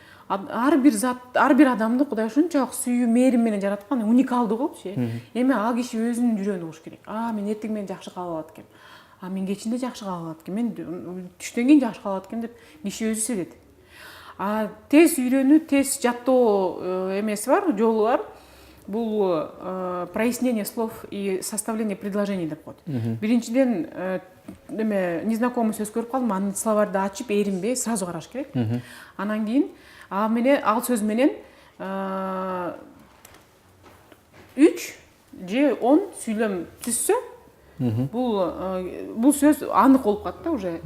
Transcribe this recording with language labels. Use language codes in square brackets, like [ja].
[ky] Ар бир адамды Кудай ушунчалык сүйүү, мээрим менен жараткан, уникалдуу болчу. Эми ал киши өзүнүн жүрөгүн угуш керек. Мен эртең менен жакшы каалап алат экем. Мен кечинде жакшы каалап алат экем. Мен түштөн кийин жакшы каалап алат экем деп киши өзү сезет. Тез үйрөнүү, тез жаттоо эмеси бар, жолу бар. Бул [ru] прояснение слов и составление предложений [ky] деп коет. Биринчиден незнакомый сөз көрүп калдым, анын словарды ачып, эринбей сразу караш керек. Анан кийин ал сөз менен 3 же 10 сүйлөм түзсө, бул сөз анык болуп калат да уже.